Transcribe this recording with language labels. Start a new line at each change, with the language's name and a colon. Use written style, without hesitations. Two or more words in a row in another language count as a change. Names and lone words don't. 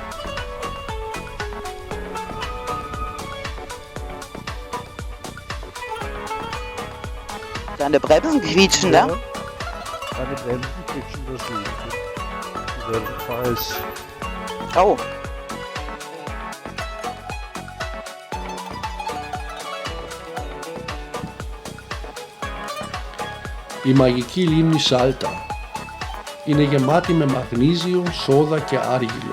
German: Deine Bremsen quietschen, ne? Meine Bremsen quietschen das nicht. Der Preis. Oh.
Greek: Η μαγική λίμνη Σάλτα είναι γεμάτη με μαγνίζιο, σόδα και άργυλο.